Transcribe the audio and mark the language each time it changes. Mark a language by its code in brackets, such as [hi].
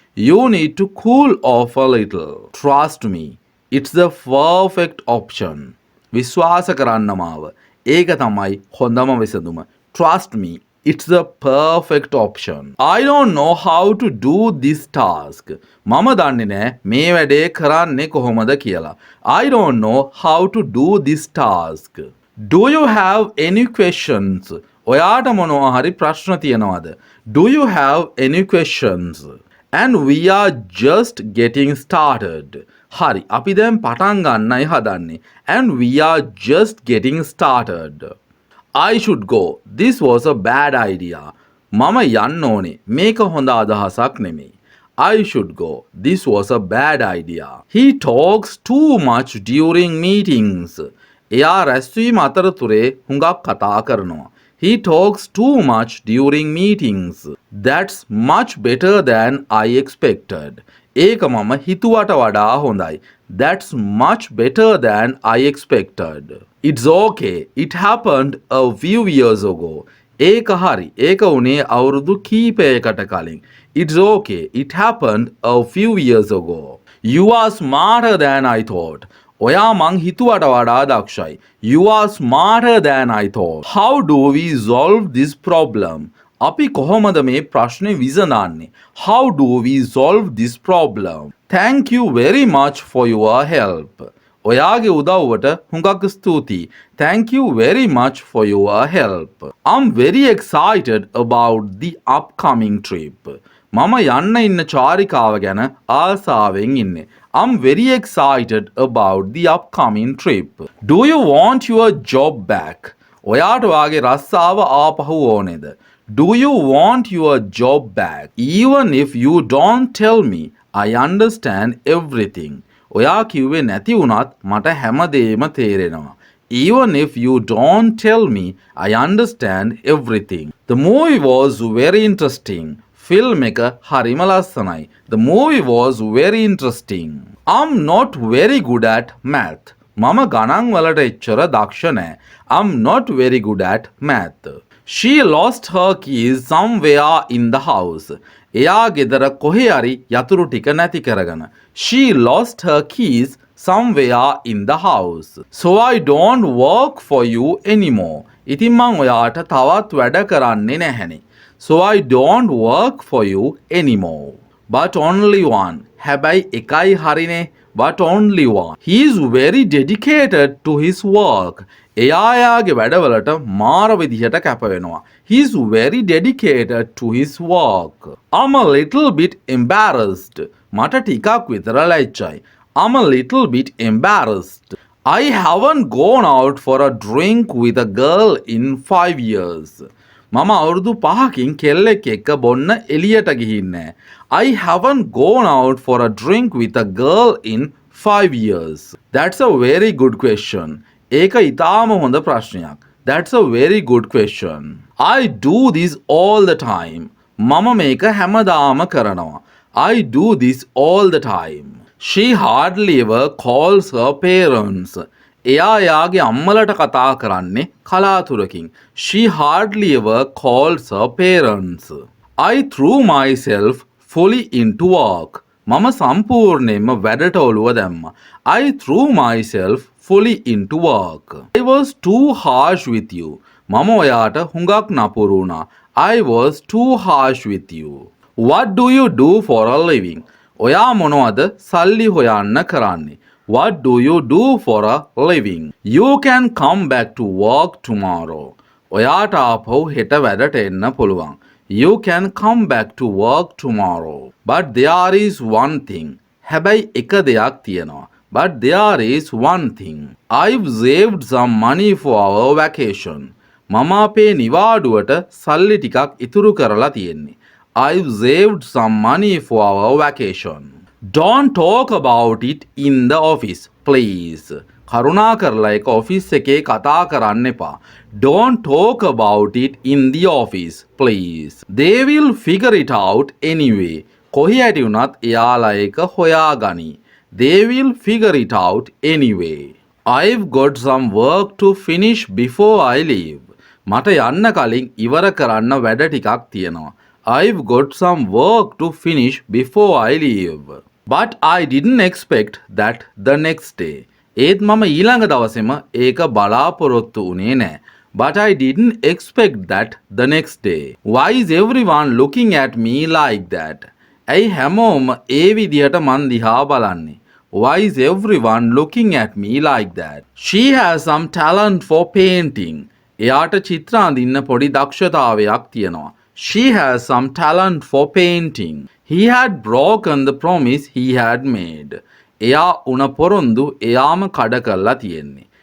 [en] You need to cool off a little. Trust me. It's the perfect option. [si] විශ්වාස කරන්න මාව. ඒක තමයි හොඳම විසඳුම. [en] Trust me. It's the perfect option. I don't know how to do this task. [si] මම දන්නේ නැහැ මේ වැඩේ කරන්නේ කොහොමද කියලා. [en] I don't know how to do this task. Do you have any questions? [si] ඔයාට මොනවා හරි ප්‍රශ්න තියෙනවද? [en] Do you have any questions? And we are just getting started. [si] හරි, අපි දැන් පටන් ගන්නයි හදන්නේ. [en] And we are just getting started. I should go. This was a bad idea. [si] මම යන්න ඕනේ. මේක හොඳ අදහසක් නෙමෙයි. [en] I should go. This was a bad idea. He talks too much during meetings. [si] එයා රැස්වීම අතරතුරේ හුඟක් කතා කරනවා. [en] He talks too much during meetings. That's much better than I expected. [si] ඒක මම හිතුවට වඩා හොඳයි. [en] That's much better than I expected. It's okay. It happened a few years ago. [si] ඒක හරි. ඒක උනේ අවුරුදු කීපයකට කලින්. [en] It's okay. It happened a few years ago. You are smarter than I thought. [si] ඔයා මං හිතුවට වඩා දක්ෂයි. [en] You are smarter than I thought. How do we solve this problem? [si] අපි කොහොමද මේ ප්‍රශ්නේ විසඳන්නේ? [en] How do we solve this problem? Thank you very much for your help. [si] ඔයාගේ උදව්වට හුඟක් ස්තුතියි. [en] Thank you very much for your help. I'm very excited about the upcoming trip. [si] මම යන්න ඉන්න චාරිකාව ගැන ආසාවෙන් ඉන්නේ. [en] I'm very excited about the upcoming trip. Do you want your job back? [si] ඔයාට වාගේ රස්සාව ආපහු ඕනේද? [en] Do you want your job back? Even if you don't tell me, I understand everything. [si] ඔයා කිව්වේ නැති වුණත් මට හැමදේම තේරෙනවා. [en] Even if you don't tell me, I understand everything. The movie was very interesting. [si] Film එක හරිම ලස්සනයි. [en] The movie was very interesting. I'm not very good at math. [si] මම ගණන් වලට එච්චර දක්ෂ නෑ. [en] I'm not very good at math. She lost her keys somewhere in the house. [si] එයා ගෙදර කොහේ හරි යතුරු ටික නැති කරගෙන. [en] She lost her keys somewhere in the house. So I don't work for you anymore. [si] ඉතින් මං ඔයාට තවත් වැඩ කරන්නේ නැහැනේ. [en] So I don't work for you anymore. But only one. [si] හැබැයි එකයි හරිනේ. [en] But only one. He is very dedicated to his work. [si] එයා එයාගේ වැඩවලට මාර විදිහට කැප වෙනවා. [en] He is very dedicated to his work. I'm a little bit embarrassed. [si] මට ටිකක් විතර ලැජ්ජයි. [en] I'm a little bit embarrassed. I haven't gone out for a drink with a girl in 5 years. [si] මම අවුරුදු 5කින් කෙල්ලෙක් එක්ක බොන්න එළියට ගිහින්නේ. [en] I haven't gone out for a drink with a girl in 5 years. That's a very good question. [si] ඒක ඉතාම හොඳ ප්‍රශ්නයක්. [en] That's a very good question. I do this all the time. [si] මම මේක හැමදාම කරනවා. [en] I do this all the time. She hardly ever calls her parents. [si] එයා එයාගේ අම්මලට කතා කරන්නේ කලාතුරකින්. [en] She hardly ever calls her parents. I threw myself fully into work. [si] මම සම්පූර්ණයෙන්ම වැඩට ඔළුව දැම්මා. [en] I threw myself fully into work. I was too harsh with you. [si] මම ඔයාට හුඟක් නපුරු වුණා. [en] I was too harsh with you. What do you do for a living? [si] ඔයා මොනවද සල්ලි හොයන්න කරන්නේ? [en] What do you do for a living? You can come back to work tomorrow. [si] ඔයාට ආපහු හෙට වැඩට එන්න පුළුවන්. [en] You can come back to work tomorrow. But there is one thing. [si] හැබැයි එක දෙයක් තියෙනවා. [en] But there is one thing. I've saved some money for our vacation. [si] මම අපේ නිවාඩුවට සල්ලි ටිකක් ඉතුරු කරලා තියෙන්නේ. [en] I've saved some money for our vacation. Don't talk about it in the office, please. [si] කරුණා කරලා ඒක ඔෆිස් එකේ කතා කරන්න එපා. [en] Don't talk about it in the office, please. They will figure it out anyway. [si] කොහේ ඇති වුණත් එයාලා ඒක හොයාගනි. [en] They will figure it out anyway. I've got some work to finish before I leave. [si] මට යන්න කලින් ඉවර කරන්න වැඩ ටිකක් තියෙනවා. [en] I've got some work to finish before I leave. But I didn't expect that the next day. [si] ඒත් මම ඊළඟ දවසේම ඒක බලාපොරොත්තු වුණේ නෑ. [en] But I didn't expect that the next day. Why is everyone looking at me like that? [si] ඇයි හැමෝම ඒ විදිහට මන් දිහා බලන්නේ? [en] Why is everyone looking at me like that? She has some talent for painting. [si] එයාට චිත්‍ර අඳින්න පොඩි දක්ෂතාවයක් තියෙනවා. [en] She has some talent for painting. He had broken the promise he had made. [si] එයා උණ පොරොන්දු එයාම කඩ කරලා තියෙන්නේ.